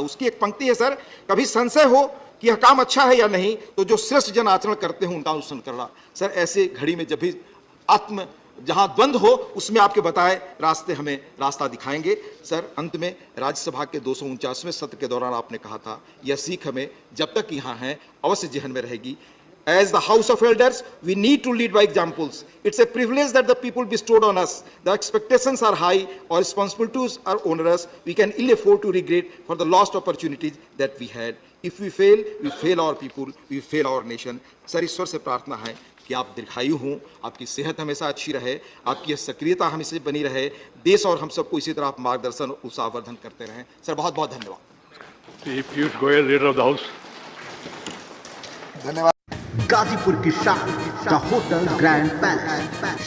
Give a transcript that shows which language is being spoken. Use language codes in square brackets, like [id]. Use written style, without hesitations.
[hi] उसकी एक पंक्ति है सर, कभी संशय हो कि यह काम अच्छा है या नहीं तो जो श्रेष्ठ जन आचरण करते हैं उनका अनुसरण करना। सर ऐसे घड़ी में जब भी आत्म जहां द्वंद्व हो उसमें आपके बताए रास्ते हमें रास्ता दिखाएंगे। सर अंत में राज्यसभा के 249वें सत्र के दौरान आपने कहा था, यह सीख हमें जब तक यहाँ हैं अवश्य जेहन में रहेगी। [en] As the House of Elders, we need to lead by examples. It's a privilege that the people bestowed on us. The expectations are high, our responsibilities are onerous. We can ill afford to regret for the lost opportunities that we had. If we fail our people, we fail our nation. [hi] Sir ईश्वर से प्रार्थना है कि आप दीर्घायु हों, आपकी सेहत हमेशा अच्छी रहे, आपकी सक्रियता हमेशा बनी रहे, देश और हम सबको इसी तरह आप मार्गदर्शन और उत्साहवर्धन करते रहें। सर बहुत बहुत धन्यवाद। Shri Piyush Goyal, leader of the house. धन्यवाद। गाजीपुर की शान द होटल ग्रैंड पैलेस।